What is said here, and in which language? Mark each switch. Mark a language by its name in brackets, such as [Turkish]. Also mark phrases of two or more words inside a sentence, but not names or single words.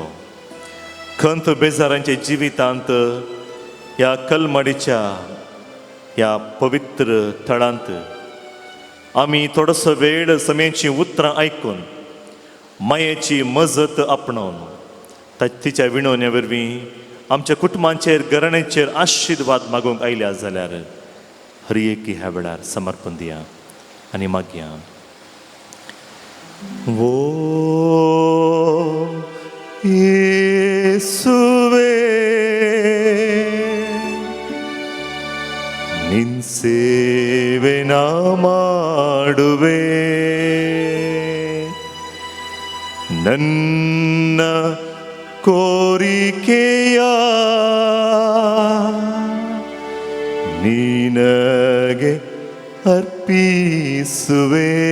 [Konkani] खंत बेजारांच्या जिवितांत ह्या कलमडीच्या ह्या पवित्र थळांत आमी थोडोसो वेळ समेची उतरां आयकून मायेची मजत आपणावन तिच्या विणवण्या वरवीं आमच्या कुटुंबांचेर घराण्यांचेर आशिर्वाद मागूंक आयल्या जाल्यार हर एकी ह्या वेळार समर्पण दिया आनी मागया. [Kannada] ಓ ಯೇಸುವೆ ನಿನ್ ಸೇವೆ ನಾ ಮಾಡುವೆ, ನನ್ನ ಕೋರಿಕೆಯ ನಿನಗೆ ಅರ್ಪಿಸುವೆ.